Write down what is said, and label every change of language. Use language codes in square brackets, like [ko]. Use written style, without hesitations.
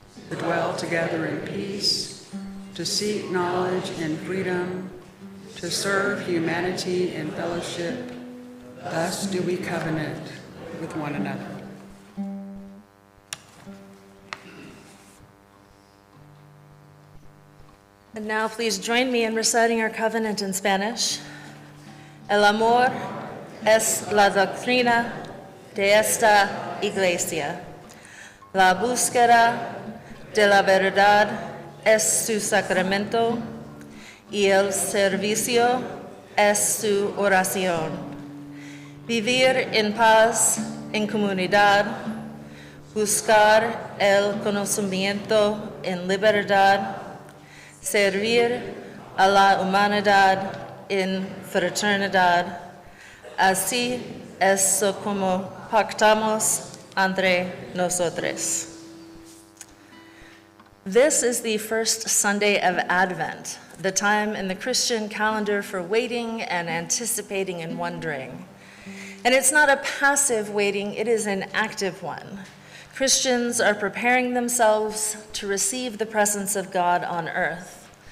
[en] To dwell together in peace, to seek knowledge in freedom, to serve humanity in fellowship, thus do we covenant with one another. And now please join me in reciting our covenant in Spanish. [es] El amor es la doctrina de esta iglesia. La búsqueda de la verdad es su sacramento y el servicio es su oración. Vivir en paz, en comunidad, buscar el conocimiento en libertad, servir a la humanidad en fraternidad. Así es como pactamos entre nosotros. [en] This is the first Sunday of Advent, the time in the Christian calendar for waiting and anticipating and wondering. And it's not a passive waiting, it is an active one. Christians are preparing themselves to receive the presence of God on earth.